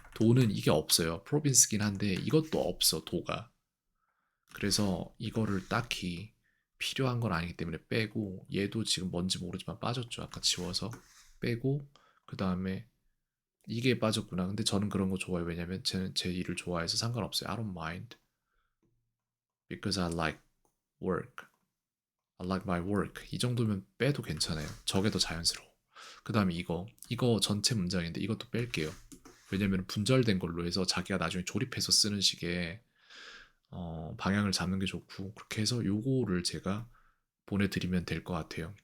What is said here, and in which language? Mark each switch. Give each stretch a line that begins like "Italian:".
Korean: 도는 이게 없어요. 프로빈스긴 한데 이것도 없어, 도가. 그래서 이거를 딱히 필요한 건 아니기 때문에 빼고 얘도 지금 뭔지 모르지만 빠졌죠. 아까 지워서 빼고 그 다음에 이게 빠졌구나. 근데 저는 그런 거 좋아해요. 왜냐면 저는 제 일을 좋아해서 상관없어요.
English: I don't mind because I like work. I like my work.
Korean: 이 정도면 빼도 괜찮아요. 저게 더 자연스러워. 그 다음에 이거 전체 문장인데 이것도 뺄게요. 왜냐면 분절된 걸로 해서 자기가 나중에 조립해서 쓰는 식의 방향을 잡는 게 좋고 그렇게 해서 요거를 제가 보내드리면 될 것 같아요.